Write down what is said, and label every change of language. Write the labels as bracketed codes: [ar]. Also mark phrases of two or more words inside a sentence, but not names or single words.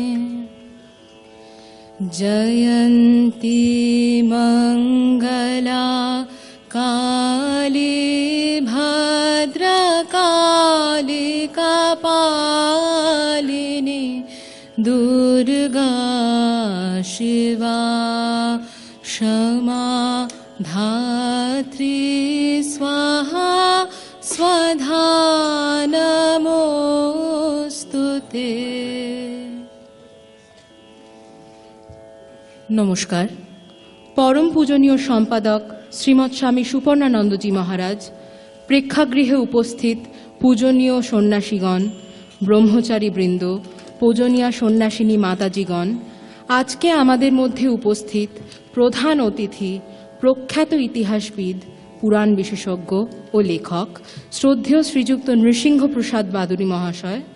[sa] जयन्ती मङ्गला काली भद्रकाली कपालिनी दुर्गा शिवा क्षमा धात्री स्वाहा स्वधा नमोस्तुते। [bn] নমস্কার। পরম পূজনীয় সম্পাদক শ্রীমৎ স্বামী সুপর্ণানন্দজি মহারাজ, প্রেক্ষাগৃহে উপস্থিত পূজনীয় সন্ন্যাসীগণ, ব্রহ্মচারী বৃন্দ, পূজনীয়া সন্ন্যাসিনী মাতাজীগণ, আজকে আমাদের মধ্যে উপস্থিত প্রধান অতিথি প্রখ্যাত ইতিহাসবিদ, পুরাণ বিশেষজ্ঞ ও লেখক শ্রদ্ধেয় শ্রীযুক্ত নৃসিংহ প্রসাদ বাদুড়ী মহাশয়